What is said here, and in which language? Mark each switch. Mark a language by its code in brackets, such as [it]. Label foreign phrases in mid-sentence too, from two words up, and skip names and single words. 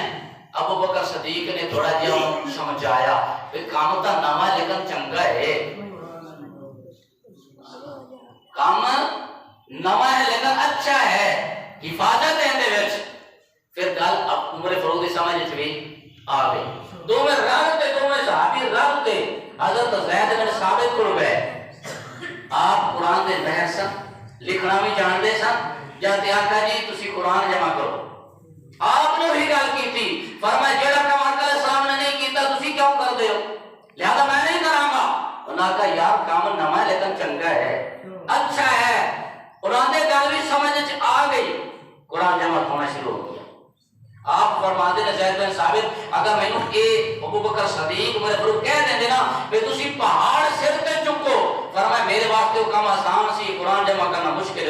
[pa] ابو بکر صدیق نے تھوڑا جہا سمجھایا کہ کام تو نواں لیکن چنگا ہے، کام نواں ہے لیکن اچھا ہے، حفاظت ہے اندے وچ. پھر گل اب عمر فاروق دی سمجھ وچ بھی آ گئی. دوویں رل تے دوویں صحابی رل تے حضرت زید بن ثابت کول گئے. آپ قرآن دے ماہر سن، لکھنا بھی جانتے سن. جب آقا جی تسی قرآن جمع کرو، آپ نے وہی گل کیتی. فرمایا جڑا کام آقا علیہ السلام نے نہیں کیتا تسی کیوں کر دے ہو؟ لہذا میں نہیں کراں گا. انہاں کہا یار کام نواں ہے لیکن چنگا ہے، اچھا ہے. قرآن دے گل بھی سمجھ آ گئی، قرآن جمع ہونا شروع ہو گیا. [ur] آپ فرماتے ہیں [pa] زید بن ثابت اگر میں نے کہ ابو بکر صدیق عمر فاروق کہہ دیں نا کہ تسی پہاڑ سر تے چکو، فرمایا میرے واسطے وہ کام آسان سی، [ur] قرآن جمع کرنا مشکل ہے.